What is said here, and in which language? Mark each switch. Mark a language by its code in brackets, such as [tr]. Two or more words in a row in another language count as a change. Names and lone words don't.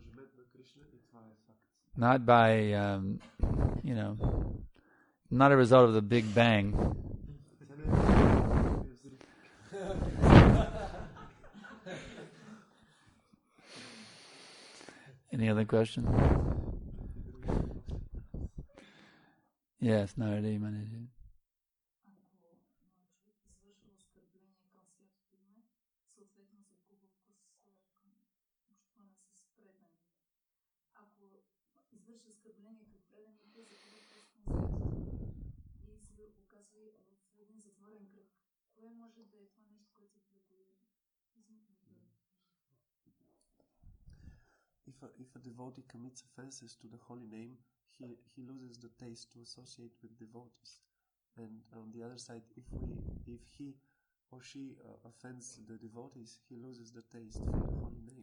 [en] Not by, not a result of the Big Bang. Any other questions? Yes, Naradi Manaji. [bg] Извърши оскърбление към преданите, загуба вкус на света и се оказва в един затворен кръг. Кое може да е това нещо, което [en] If a devotee commits offenses to the holy name, he loses the taste to associate with devotees. And on the other side, if he or she offends the devotees, he loses the taste for the holy name.